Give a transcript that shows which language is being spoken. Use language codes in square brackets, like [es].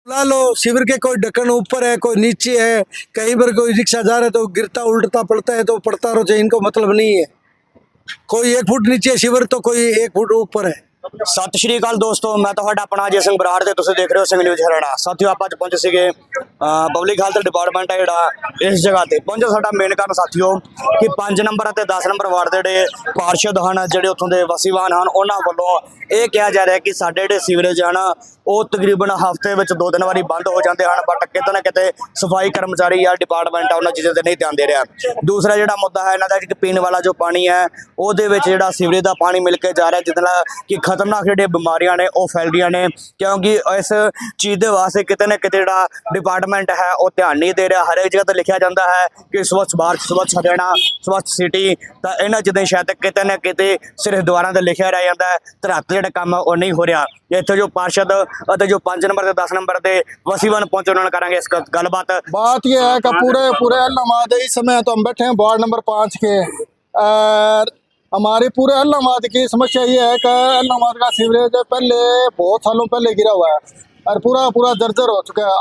[hi] लो शिविर के कोई ढक्कन ऊपर है, कोई नीचे है, कहीं पर कोई रिक्शा जा रहा है तो गिरता उल्टता पड़ता है तो पड़ता रहो, इनको मतलब नहीं है। कोई 1 फुट नीचे शिविर तो कोई 1 फुट ऊपर है। [pa] ਸਤਿ ਸ਼੍ਰੀ ਅਕਾਲ ਦੋਸਤੋ, ਮੈਂ ਤੁਹਾਡਾ ਆਪਣਾ ਅਜੇ ਸਿੰਘ ਬਰਾੜ ਤੇ ਤੁਸੀਂ ਦੇਖ ਰਹੇ ਹੋ ਸਿੰਘ ਨਿਊਜ਼ ਹਰਿਆਣਾ। ਸਾਥੀਓ ਆਪਾਂ ਅੱਜ ਪਹੁੰਚੇ ਸੀਗੇ ਪਬਲਿਕ ਹੈਲਥ ਡਿਪਾਰਟਮੈਂਟ ਹੈ ਜਿਹੜਾ ਇਸ ਜਗ੍ਹਾ ਤੇ ਪਹੁੰਚੇ। ਸਾਡਾ ਮੇਨ ਕਾਰਨ ਸਾਥੀਓ ਕਿ 5 ਨੰਬਰ ਅਤੇ 10 ਨੰਬਰ ਵਾਰਡ ਦੇ ਜਿਹੜੇ ਪਾਰਸ਼ਦ ਹਨ, ਜਿਹੜੇ ਉੱਥੋਂ ਦੇ ਵਸੀਵਾਨ ਹਨ, ਉਹਨਾਂ ਵੱਲੋਂ ਇਹ ਕਿਹਾ ਜਾ ਰਿਹਾ ਕਿ ਸਾਡੇ ਜਿਹੜੇ ਸੀਵਰੇਜ ਹਨ ਉਹ ਤਕਰੀਬਨ ਹਫ਼ਤੇ ਵਿੱਚ 2-3 ਵਾਰੀ ਬੰਦ ਹੋ ਜਾਂਦੇ ਹਨ, ਬਟ ਕਿਤੇ ਨਾ ਕਿਤੇ ਸਫਾਈ ਕਰਮਚਾਰੀ ਜਾਂ ਡਿਪਾਰਟਮੈਂਟ ਆ ਉਹਨਾਂ ਚੀਜ਼ਾਂ ਤੇ ਨਹੀਂ ਧਿਆਨ ਦੇ ਰਿਹਾ। ਦੂਸਰਾ ਜਿਹੜਾ ਮੁੱਦਾ ਹੈ ਇਹਨਾਂ ਦਾ ਕਿ ਪੀਣ ਵਾਲਾ ਜੋ ਪਾਣੀ ਹੈ ਉਹਦੇ ਵਿੱਚ ਜਿਹੜਾ ਸੀਵਰੇਜ ਦਾ ਪਾਣੀ ਮਿਲ ਕੇ ਜਾ ਰਿਹਾ, ਜਿਹਦੇ ਨਾਲ ਕਿ ਖਤਰਨਾਕ ਜਿਹੜੀਆਂ ਬਿਮਾਰੀਆਂ ਨੇ ਉਹ ਫੈਲਦੀਆਂ ਨੇ, ਕਿਉਂਕਿ ਇਸ ਚੀਜ਼ ਦੇ ਵਾਸਤੇ ਕਿਤੇ ਨਾ ਕਿਤੇ ਜਿਹੜਾ ਡਿਪਾਰਟਮੈਂਟ ਹੈ ਉਹ ਧਿਆਨ ਨਹੀਂ ਦੇ ਰਿਹਾ। ਹਰੇਕ ਜਗ੍ਹਾ ਤੇ ਲਿਖਿਆ ਜਾਂਦਾ ਹੈ ਕਿ ਸਵੱਛ ਭਾਰਤ, ਸਵੱਛ ਹਰਿਆਣਾ, ਸਵੱਛ ਸਿਟੀ, ਤਾਂ ਇਹਨਾਂ ਚੀਜ਼ਾਂ ਸ਼ਾਇਦ ਕਿਤੇ ਨਾ ਕਿਤੇ ਸਿਰਫ ਦੁਆਰਾਂ ਤੇ ਲਿਖਿਆ ਰਹਿ ਜਾਂਦਾ ਹੈ, ਧਰਤੀ ਜਿਹੜਾ ਕੰਮ ਉਹ [hi] नहीं हो रहा। इतने जो पार्षद और जो 5 नंबर से 10 नंबर के वसीवन पहुंचे उन्होंने करेंगे इस गलबात। बात ये है कि पूरे इलाहाबाद इस समय तो हम बैठे हैं वार्ड नंबर 5 के। हमारे पूरे इलाहाबाद की समस्या ये है कि इलाहाबाद का सीवरेज पहले बहुत सालों पहले गिरा हुआ है और पूरा जर्जर हो चुका है।